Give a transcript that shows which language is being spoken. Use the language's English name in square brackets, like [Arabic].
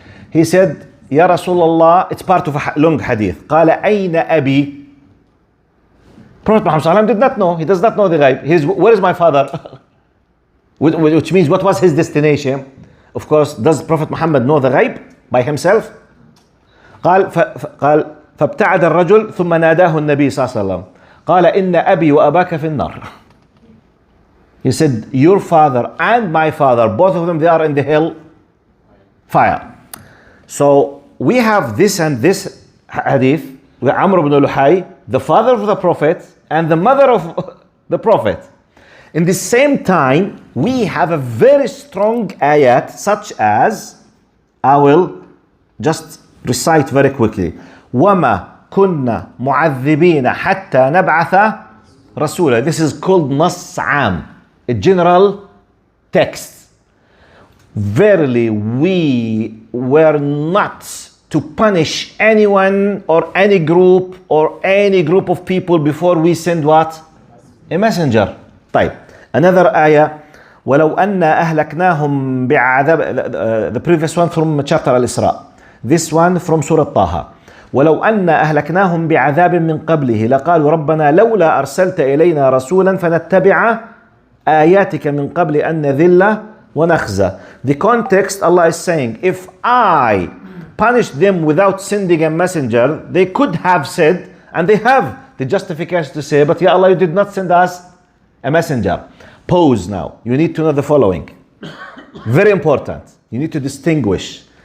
[English] He said, Ya Rasulullah, it's part of a long hadith. [Arabic] قال أين أبي? [English] Prophet Muhammad ﷺ did not know. He does not know the ghaib. Where is my father? Which means, what was his destination? Of course, does Prophet Muhammad know the ghaib by himself? [Arabic] قال فابتعد الرجل ثم ناداه النبي صلى الله عليه وسلم. قال إن أبي وأباك في النار. [English] He said, your father and my father, both of them, they are in the hell fire. So we have this and this hadith with Amr ibn Luhay, the father of the Prophet and the mother of the Prophet. In the same time, we have a very strong ayat, such as, I will just recite very quickly. [Arabic] وَمَا كنا معذبين حتى نبعث رسولا. [English] This is called [Arabic] نص عام, [English] a general text. Verily, we were not to punish anyone or any group of people before we send what? A messenger. [Arabic] طيب. [English] Another ayah. [Arabic] ولو أن أهلكناهم بعذاب. [English] The previous one from chapter Al-Isra. This one from Surah Taha. [Arabic] ولو أن أهلكناهم بعذاب من قبله لقالوا ربنا لولا أرسلت إلينا رسولا فنتبع آياتك من قبل أن نذل ونخزى. [English] The context, Allah is saying, if I punish them without sending a messenger, they could have said, and they have the justification to say, but Ya Allah, you did not send us a messenger. Pause now. You need to know the following. Very important. You need to distinguish.